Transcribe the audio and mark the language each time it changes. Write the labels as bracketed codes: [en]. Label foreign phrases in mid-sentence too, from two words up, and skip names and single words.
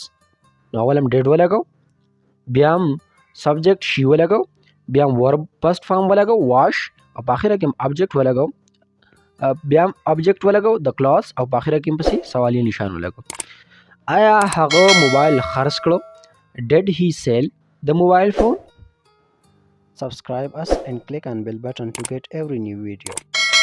[ps] نو اول هم ډیډ ولګو، بیا هم سبجیکټ شي ولګو، بیا هم [en] verb first form [ps] ولګو واش او په آخره کې هم آبجیکټ ولګو، بیا هم آبجیکټ ولګو د کلاس او په آخره کې هم پسې سوالی نشان ولګو. آیا هغه موبایل خرڅ کړو؟ [en] Did he sell the mobile phone? Subscribe us and click on bell button to get every new video.